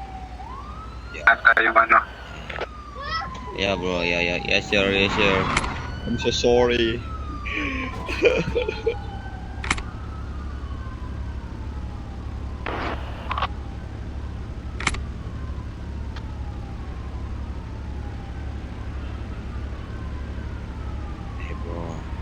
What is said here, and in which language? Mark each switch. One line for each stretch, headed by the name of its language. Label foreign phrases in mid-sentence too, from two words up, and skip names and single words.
Filipino: At yung ano,
English: Ya bro, ya sure. I'm so sorry. Hey bro.